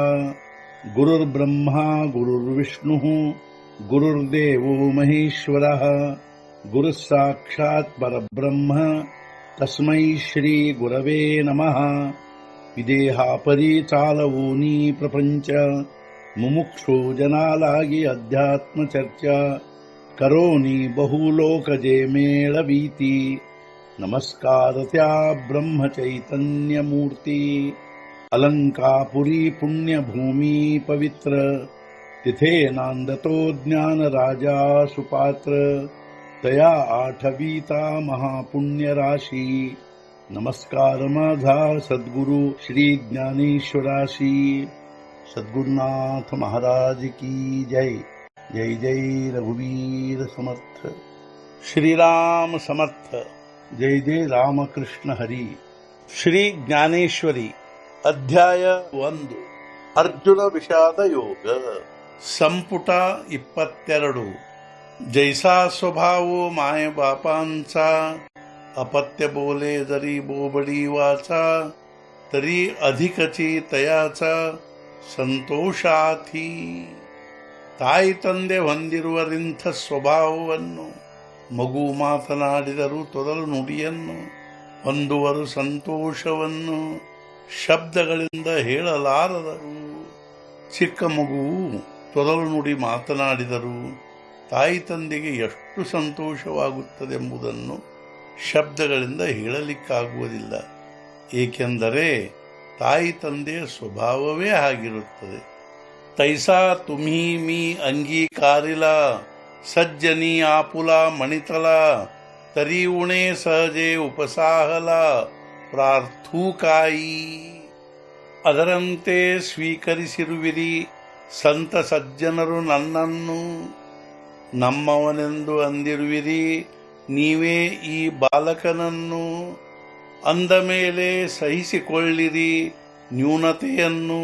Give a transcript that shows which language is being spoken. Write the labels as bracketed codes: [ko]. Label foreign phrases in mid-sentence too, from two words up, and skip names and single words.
[sa] गुरुर्ब्रह्मा गुरुर्विष्णुः गुरुर्देवो महेश्वरः गुरुः साक्षात् परब्रह्म तस्मै श्री गुरवे नमः. [mr] विदेहापरि चालवूनी प्रपंच मुमुक्षु जनालागी अध्यात्म चर्चा करोनी बहुलोकजे मेळवीती. नमस्कार त्या ब्रह्म चैतन्य मूर्ती. अलंकापुरी पुण्यभूमी पवित्र तिथे नांदतो ज्ञान राजा सुपात्र. तया आठवीता महापुण्य राशी. नमस्कार माझा सद्गुरु श्री ज्ञानेश्वराशी. सद्गुरुनाथ महाराज की जय. जय जय रघुवीर समर्थ. श्रीराम समर्थ. जय जय रामकृष्ण हरी. [kn] ಶ್ರೀ ಜ್ಞಾನೇಶ್ವರಿ ಅಧ್ಯಾಯ 1. ಅರ್ಜುನ ವಿಷಾದ ಯೋಗ. ಸಂಪುಟ 22. [mr] जैसा स्वभावो माय बापांचा अपत्य बोले जरी बोबडी वाचा तरी अधिकची तयाचा ಸಂತೋಷಾಥಿ. [kn] ತಾಯಿ ತಂದೆ ಹೊಂದಿರುವರಿಂಥ ಸ್ವಭಾವವನ್ನು ಮಗು ಮಾತನಾಡಿದರೂ ತೊದಲು ನುಡಿಯನ್ನು ಹೊಂದುವರು ಸಂತೋಷವನ್ನು ಶಬ್ದಗಳಿಂದ ಹೇಳಲಾರದರು. ಚಿಕ್ಕ ಮಗುವು ತೊದಲು ನುಡಿ ಮಾತನಾಡಿದರು ತಾಯಿ ತಂದೆಗೆ ಎಷ್ಟು ಸಂತೋಷವಾಗುತ್ತದೆಂಬುದನ್ನು ಶಬ್ದಗಳಿಂದ ಹೇಳಲಿಕ್ಕಾಗುವುದಿಲ್ಲ. ಏಕೆಂದರೆ ತಾಯಿ ತಂದೆಯ ಸ್ವಭಾವವೇ ಆಗಿರುತ್ತದೆ. [mr] ತೈಸಾ तुम्ही मी अंगीकारिला सज्जनी आपुला मणितला तरी उणे सहजे उपसाहला ಪ್ರಾರ್ಥೂ ಕಾಯಿ. [kn] ಅದರಂತೆ ಸ್ವೀಕರಿಸಿರುವಿರಿ ಸಂತ ಸಜ್ಜನರು ನನ್ನನ್ನು. ನಮ್ಮವನೆಂದು ಅಂದಿರುವಿರಿ ನೀವೇ ಈ ಬಾಲಕನನ್ನು. ಅಂದ ಮೇಲೆ ಸಹಿಸಿಕೊಳ್ಳಿರಿ ನ್ಯೂನತೆಯನ್ನು.